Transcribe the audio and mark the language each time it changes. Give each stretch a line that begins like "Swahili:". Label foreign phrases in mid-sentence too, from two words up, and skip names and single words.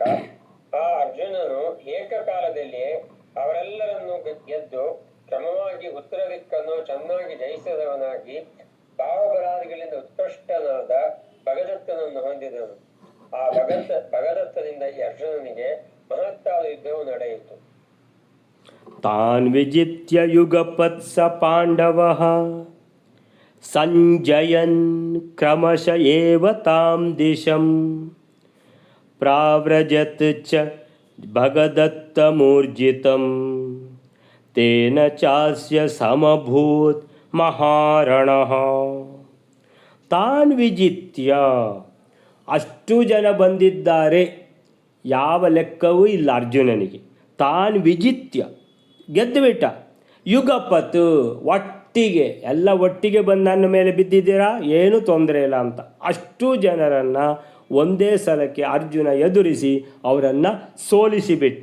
Kannada: ಆ ಅರ್ಜುನನು ಏಕಕಾಲದಲ್ಲಿ ಅವರೆಲ್ಲರನ್ನು ಗೆದ್ದು ಕ್ರಮವಾಗಿ ಉತ್ತರ ದಿಕ್ಕನ್ನು ಚೆನ್ನಾಗಿ ಜಯಿಸಿದವನಾಗಿ ಭಾವಬಲಾದಿಗಳಿಂದ ಉತ್ಕೃಷ್ಟನಾದ ಭಗದತ್ತನನ್ನು ಹೊಂದಿದನು. ಆ ಭಗದತ್ತನಿಂದ ಈ ಅರ್ಜುನನಿಗೆ ಮಹತ್ತಾದ ಯುದ್ಧವು ನಡೆಯಿತು.
Sanskrit: ತಾನ್ ವಿಜಿತ್ಯ ಯುಗಪತ್ಸ ಪಾಂಡವಃ ಸಂಜಯನ್ ಕ್ರಮಶ ಏವ ತಾಂ ದಿಶಂ ಪ್ರಾವ್ರಜತ್ ಚ ಭಗದತ್ತಮೂರ್ಜಿತಂ ತೇನ ಚಾಸ್ಯ ಸಮಭೂತ್ ಮಹಾರಣಃ. ತಾನ್ ವಿಜಿತ್ಯ,
Kannada: ಅಷ್ಟು ಜನ ಬಂದಿದ್ದಾರೆ, ಯಾವ ಲೆಕ್ಕವೂ ಇಲ್ಲ ಅರ್ಜುನನಿಗೆ.
Sanskrit: ತಾನ್ ವಿಜಿತ್ಯ,
Kannada: ಗೆದ್ದುಬಿಟ್ಟ. ಯುಗಪತ್, ಒಟ್ಟಿಗೆ ಎಲ್ಲ ಒಟ್ಟಿಗೆ ಬಂದು ನನ್ನ ಮೇಲೆ ಬಿದ್ದಿದ್ದೀರಾ, ಏನೂ ತೊಂದರೆ ಇಲ್ಲ ಅಂತ ಅಷ್ಟು ಜನರನ್ನು ಒಂದೇ ಸಲಕ್ಕೆ ಅರ್ಜುನ ಎದುರಿಸಿ ಅವರನ್ನು ಸೋಲಿಸಿಬಿಟ್ಟ.